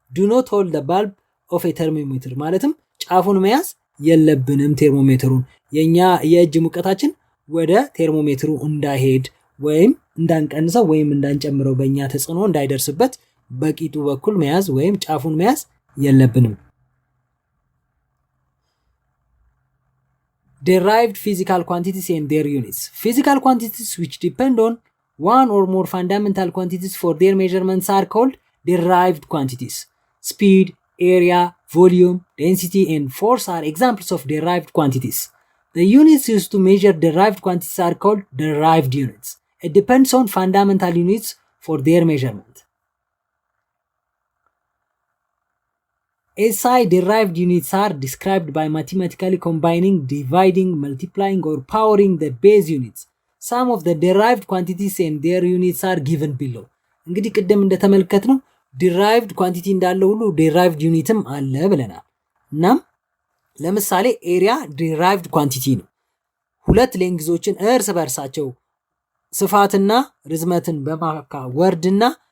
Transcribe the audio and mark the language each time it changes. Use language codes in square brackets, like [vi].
[en] do not hold the bulb of a thermometer. [am] ማለትም ጫፉን መያዝ የለብንም። ቴርሞሜትሩን የኛ የእጅ ሙቀታችን ወደ ቴርሞሜትሩ እንዳይሄድ ወይም እንዳንቀንሰው ወይም እንዳንጨምረው በእኛ ተጽዕኖ እንዳይደርስበት በቂጡ በኩል መያዝ ወይም ጫፉን መያዝ የለብንም። [en] derived physical quantities and their units. Physical quantities which depend on one or more fundamental quantities for their measurements are called derived quantities. Speed, area, volume, density and force are examples of derived quantities. The units used to measure derived quantities are called derived units. It depends on fundamental units for their measurement. SI derived units are described by mathematically combining, dividing, multiplying or powering the base units. Some of the derived quantities and their units are given below. [am] እንግዲህ ቅድም እንደተመለከትነው derived quantity እንዳለ ሁሉ derived unitም አለ ብለናል። እናም ለምሳሌ ኤሪያ derived quantity ነው። ሁለት ሌንግዞችን እርስ በርሳቸው ስፋትና ርዝመትን ወርድና